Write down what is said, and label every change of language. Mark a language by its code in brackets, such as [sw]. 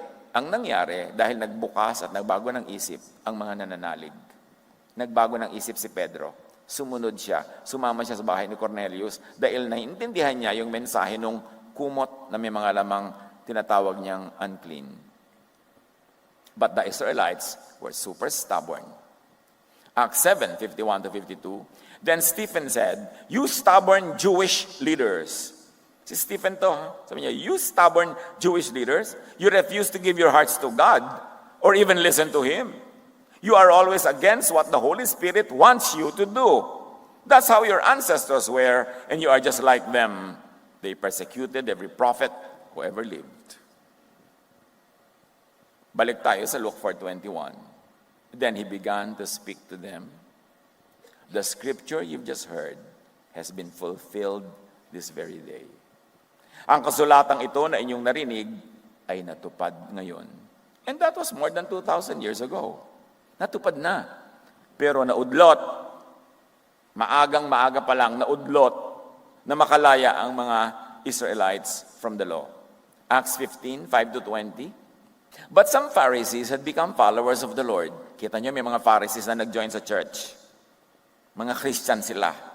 [tl] Ang nangyari dahil nagbukas at nagbago ng isip ang mga nananalig. Nagbago ng isip si Pedro. Sumunod siya. Sumama siya sa bahay ni Cornelius dahil naiintindihan niya yung mensahe nung kumot na may mga lamang tinatawag niyang unclean. [en] But the Israelites were super stubborn. Acts 7:51-52. Then Stephen said, "You stubborn Jewish leaders." [tl] Si Stephen to, sabi niya, [en] "You stubborn Jewish leaders, you refuse to give your hearts to God or even listen to Him. You are always against what the Holy Spirit wants you to do. That's how your ancestors were, and you are just like them. They persecuted every prophet who ever lived." [tl] Balik tayo sa [en] Luke 4:21. Then he began to speak to them. The scripture you've just heard has been fulfilled this very day. [tl] Ang kasulatang ito na inyong narinig ay natupad ngayon. [en] And that was more than 2,000 years ago. [tl] Natupad na. Pero naudlot, maaga pa lang, naudlot na makalaya ang mga Israelites [en] from the law. Acts 15:5-20. But some Pharisees had become followers of the Lord. [tl] Kita nyo, may mga Pharisees na nag-join sa church. Mga Christian sila.